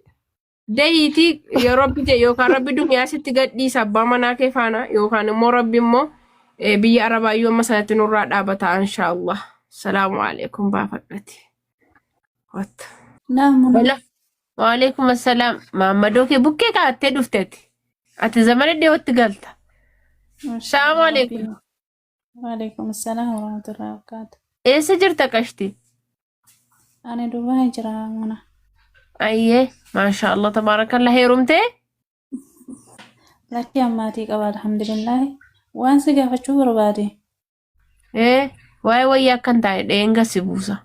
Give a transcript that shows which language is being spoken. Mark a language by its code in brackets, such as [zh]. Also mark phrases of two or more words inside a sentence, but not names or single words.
[om] Dehiiti yoo rabbi jee yookaan rabbi duniyaa sitti gadhiisa abbaa manaa kee faana yookaan immoo rabbi immoo biyya arabaa yoo amma sanatti nurraa dhaabata inshaallah. [ar] سلام عليكم baafadhati. Wata. Naamuna. وعليكم السلام. [om] Maammadoo kee bukkee kaattee dhufteeti. Ati zamana dhiyootti galta. [ar] سلام عليكم. وعليكم السلام ورحمة الله وبركاته. [om] Eessa jirta qashti? Ani Dubaay jira mana. Ayyee [ar] ما شاء الله تبارك الله [om] heerumtee? Lakki ammaatii qaba alhamdulillah. Waan si gaafachuu barbaade. Waa'ee wayyaa akkan taa'e dheenga si buusa.